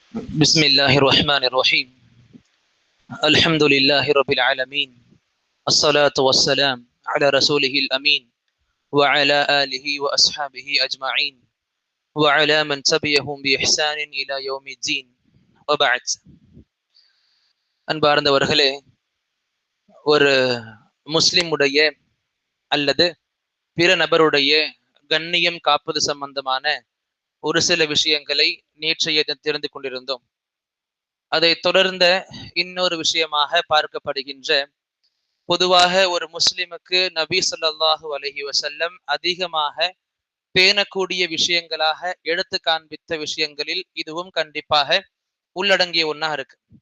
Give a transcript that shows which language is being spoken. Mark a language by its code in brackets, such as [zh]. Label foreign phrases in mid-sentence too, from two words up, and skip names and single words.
[ar] بسم الله الرحمن الرحيم. الحمد لله رب العالمين. الصلاة والسلام على رسوله الأمين وعلى آله وأصحابه أجمعين وعلى من تبعهم بإحسان إلى يوم الدين وبعد. [ta] அன்பார்ந்தவர்களே, ஒரு முஸ்லிமுடைய அல்லது பிற நபருடைய கண்ணியம் காப்பது சம்பந்தமான ஒரு சில விஷயங்களை நேற்றைய தெரிந்து கொண்டிருந்தோம். அதை தொடர்ந்த இன்னொரு விஷயமாக பார்க்கப்படுகின்ற, பொதுவாக ஒரு முஸ்லிமுக்கு நபி [ar] صلى الله عليه وسلم [ta] அதிகமாக பேணக்கூடிய விஷயங்களாக எடுத்து காண்பித்த விஷயங்களில் இதுவும் கண்டிப்பாக உள்ளடங்கிய ஒன்றா இருக்கு.